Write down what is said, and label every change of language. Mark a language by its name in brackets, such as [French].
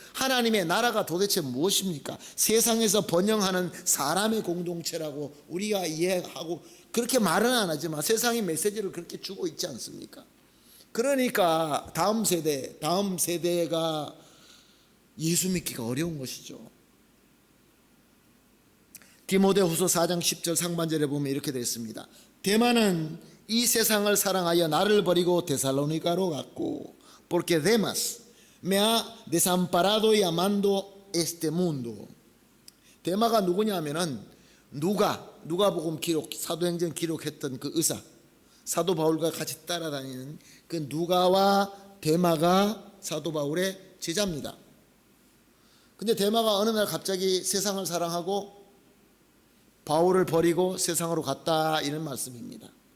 [Korean] 하나님의 나라가 도대체 무엇입니까? 세상에서 번영하는 사람의 공동체라고 우리가 이해하고 그렇게 말은 안 하지만 세상의 메시지를 그렇게 주고 있지 않습니까? 그러니까 다음 세대가 예수 믿기가 어려운 것이죠. 디모데후서 4장 10절 상반절에 보면 이렇게 되어 있습니다. 데마는 이 세상을 사랑하여 나를 버리고 데살로니가로 갔고, [Spanish] porque Demas me ha desamparado y amando este mundo. [Korean] 데마가 누구냐면은 누가복음 기록, 사도행전 기록했던 그 의사, 사도 바울과 같이 따라다니는 그 누가와 데마가 사도 바울의 제자입니다. 근데 데마가 어느 날 갑자기 세상을 사랑하고 바울을 버리고 세상으로 갔다, 이런 말씀입니다.